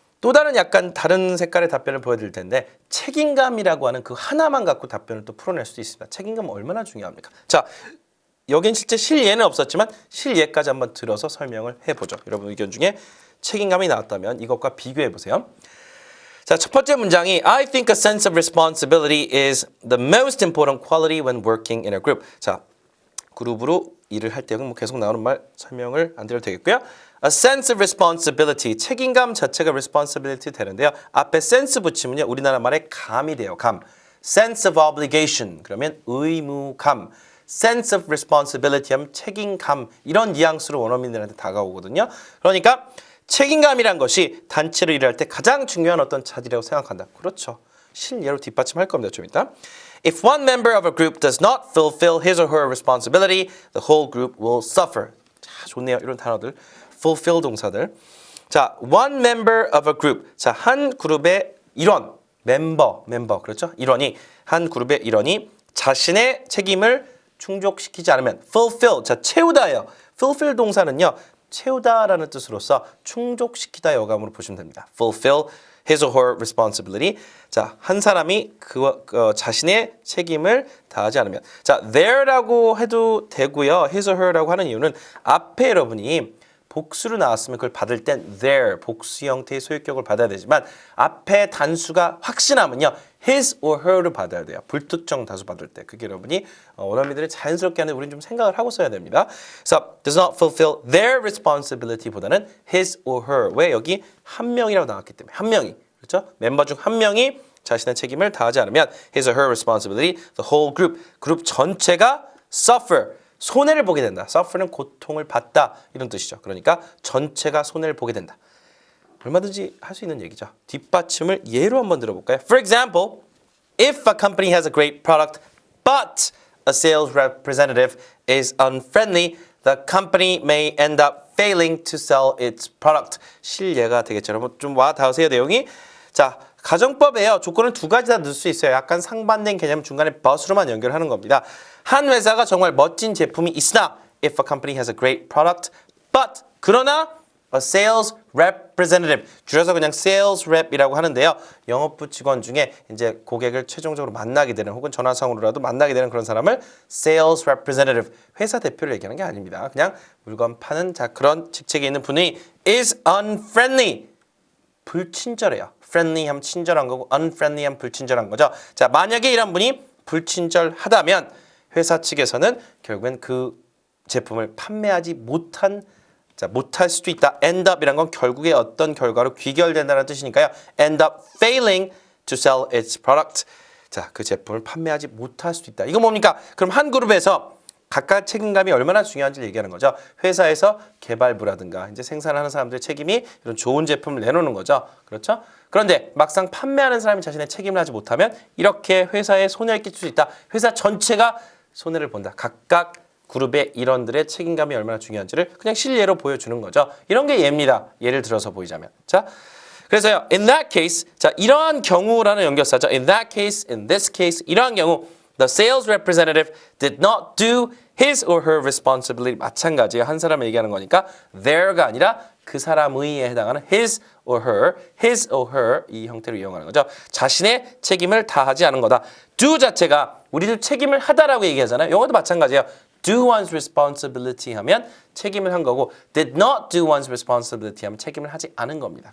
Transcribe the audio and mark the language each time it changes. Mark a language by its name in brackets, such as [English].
[Korean] 또 다른 약간 다른 색깔의 답변을 보여드릴 텐데 책임감이라고 하는 그 하나만 갖고 답변을 또 풀어낼 수도 있습니다. 책임감은 얼마나 중요합니까? 자, 여긴 실제 실예는 없었지만 실예까지 한번 들어서 설명을 해보죠. 여러분 의견 중에 책임감이 나왔다면 이것과 비교해 보세요. 자, 첫 번째 문장이 [English] I think a sense of responsibility is the most important quality when working in a group. [Korean] 자, 그룹으로 일을 할 때는 뭐 계속 나오는 말 설명을 안 드려도 되겠고요. A sense of responsibility, 책임감 자체가 responsibility 되는데요. 앞에 sense 붙이면요. 우리나라 말에 감이 돼요. 감. [English] sense of obligation, [Korean] 그러면 의무감. [English] sense of responsibility [Korean] 하면 책임감. 이런 뉘앙스로 원어민들한테 다가오거든요. 그러니까 책임감이란 것이 단체로 일할 때 가장 중요한 어떤 자질이라고 생각한다. 그렇죠. 실예로 뒷받침할 겁니다. 좀 이따. [English] If one member of a group does not fulfill his or her responsibility, the whole group will suffer. [Korean] 자, 좋네요. 이런 단어들. fulfill 동사들. 자, one member of a group. 자, 한 그룹의 일원, 멤버, 그렇죠? 일원이, 한 그룹의 일원이 자신의 책임을 충족시키지 않으면 fulfill, 자, 채우다예요. fulfill 동사는요. 채우다라는 뜻으로서 충족시키다 여감으로 보시면 됩니다. [English] fulfill his or her responsibility. [Korean] 자, 한 사람이 자신의 책임을 다하지 않으면. 자, there라고 해도 되고요. his or her라고 하는 이유는 앞에 여러분이 복수로 나왔으면 그걸 받을 땐 their, 복수 형태의 소유격을 받아야 되지만 앞에 단수가 확신하면요. his or her를 받아야 돼요. 불특정 다수 받을 때. 그게 여러분이 원어민들이 자연스럽게 하는 우리는 좀 생각을 하고 써야 됩니다. 그래서 [English] does not fulfill their responsibility [Korean] 보다는 his or her. 왜 여기 한 명이라고 나왔기 때문에. 한 명이. 그렇죠? 멤버 중 한 명이 자신의 책임을 다하지 않으면 [English] his or her responsibility, the whole group, [Korean] 그룹 전체가 suffer. 손해를 보게 된다. suffer는 고통을 받다 이런 뜻이죠. 그러니까 전체가 손해를 보게 된다. 얼마든지 할 수 있는 얘기죠. 뒷받침을 예로 한번 들어볼까요? [English] For example, if a company has a great product but a sales representative is unfriendly, the company may end up failing to sell its product. [Korean] 실예가 되겠죠. 여러분 좀 와 닿으세요 내용이. 자, 가정법에요. 조건을 두 가지 다 넣을 수 있어요. 약간 상반된 개념 중간에 but으로만 연결하는 겁니다. 한 회사가 정말 멋진 제품이 있으나 [English] if a company has a great product but [Korean] 그러나 a sales representative 줄여서 그냥 sales rep이라고 하는데요. 영업부 직원 중에 이제 고객을 최종적으로 만나게 되는 혹은 전화상으로라도 만나게 되는 그런 사람을 sales representative 회사 대표를 얘기하는 게 아닙니다. 그냥 물건 파는 자 그런 직책에 있는 분이 is unfriendly 불친절해요. friendly 하면 친절한 거고 unfriendly 하면 불친절한 거죠. 자, 만약에 이런 분이 불친절하다면 회사 측에서는 결국엔 그 제품을 판매하지 못할 수도 있다. end up이란 건 결국에 어떤 결과로 귀결된다는 뜻이니까요. [English] end up failing to sell its product. [Korean] 자, 그 제품을 판매하지 못할 수도 있다. 이거 뭡니까? 그럼 한 그룹에서 각각 책임감이 얼마나 중요한지를 얘기하는 거죠. 회사에서 개발부라든가 이제 생산하는 사람들의 책임이 이런 좋은 제품을 내놓는 거죠. 그렇죠? 그런데 막상 판매하는 사람이 자신의 책임을 하지 못하면 이렇게 회사에 손해를 끼칠 수 있다. 회사 전체가 손해를 본다. 각각 그룹의 일원들의 책임감이 얼마나 중요한지를 그냥 실예로 보여주는 거죠. 이런 게 예입니다. 예를 들어서 보이자면. 자, 그래서요. In that case, 자 이러한 경우라는 연결사죠. [English] In that case, in this case, [Korean] 이러한 경우 [English] the sales representative did not do his or her responsibility. [Korean] 마찬가지예요. 한 사람을 얘기하는 거니까 there가 아니라 그 사람의에 해당하는 his or her 이 형태로 이용하는 거죠. 자신의 책임을 다하지 않은 거다. do 자체가 우리도 책임을 하다라고 얘기하잖아요. 영어도 마찬가지예요. do one's responsibility 하면 책임을 한 거고 [English] did not do one's responsibility [Korean] 하면 책임을 하지 않은 겁니다.